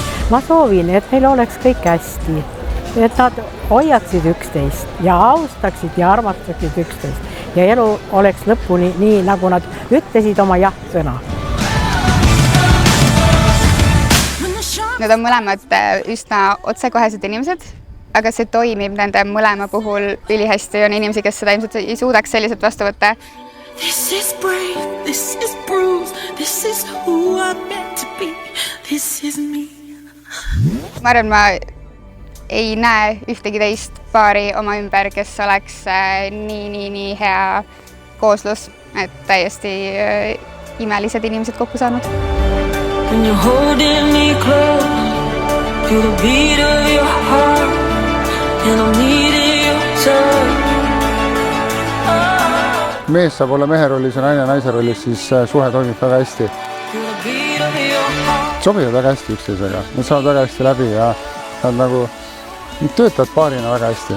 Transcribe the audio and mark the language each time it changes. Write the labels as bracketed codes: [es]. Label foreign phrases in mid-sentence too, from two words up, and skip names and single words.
[et] Ma soovin, et meil oleks kõik hästi, et nad hoiaksid üksteist ja austaksid ja armastaksid üksteist ja elu oleks lõpuni nii, nagu nad ütlesid oma jah-sõna. Nad on mõlemad üsna otsekohesed inimesed, aga see toimib nende mõlema puhul ülihästi. On inimesi, kes seda ilmselt ei suudaks selliselt vastu võtta. [en] This is brave, this is bruised, this is who I'm meant to be, this is me. [et] Ma arvan, ma ei näe ühtegi teist paari oma ümber, kes oleks nii hea kooslus, et täiesti imelised inimesed kokku saanud. [en] When you're holding me close, feel the beat of your heart, and I'm needing your touch. [et] Mees saab olla mehe rollis ja naine naise rollis, siis suhe toimib väga hästi. Sobivad väga hästi üksteisega, nad saavad väga hästi läbi ja nad töötavad paarina väga hästi.